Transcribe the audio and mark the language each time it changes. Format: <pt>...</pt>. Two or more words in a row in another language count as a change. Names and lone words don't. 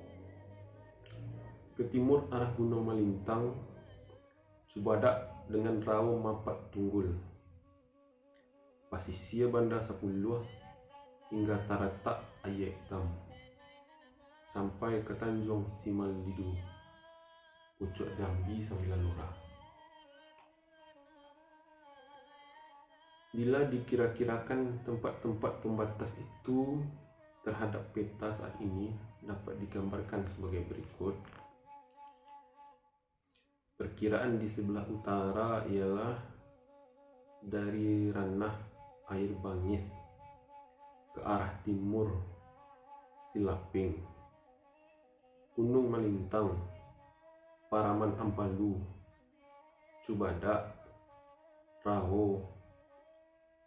<id>Ke timur arah Gunung Malintang, Subadak dengan Rau Mapat Tunggul, Pasisia Banda Sapuluh, hingga Taratak Ayah Hitam, sampai ke Tanjung Simal Lidu, Pucuk Jambi 9 Lurah. Bila dikira-kirakan tempat-tempat pembatas itu terhadap peta saat ini dapat digambarkan sebagai berikut. Perkiraan di sebelah utara ialah dari ranah air Bangis ke arah timur Silaping, Gunung Malintang, Paraman Ampalu, Cubadak, Raho,</id>